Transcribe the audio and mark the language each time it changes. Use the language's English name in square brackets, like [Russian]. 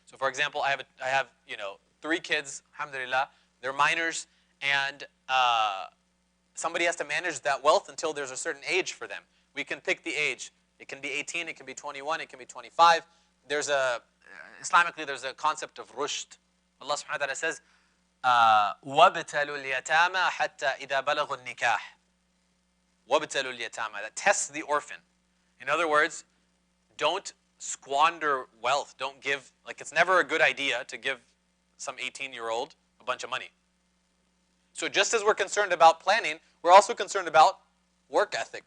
[English] So for example, I have 3 kids, alhamdulillah, they're minors, and somebody has to manage that wealth until there's a certain age for them. We can pick the age. It can be 18, it can be 21, it can be 25. Islamically, there's a concept of rushd. [Arabic] Allah subhanahu wa ta'ala says, وَابْتَلُوا الْيَتَامَى حَتَّى إِذَا بَلَغُوا النِّكَاحِ وَابْتَلُوا الْيَتَامَى. [English] That tests the orphan. In other words, don't squander wealth. Don't give, it's never a good idea to give some 18-year-old a bunch of money. So just as we're concerned about planning, we're also concerned about work ethic.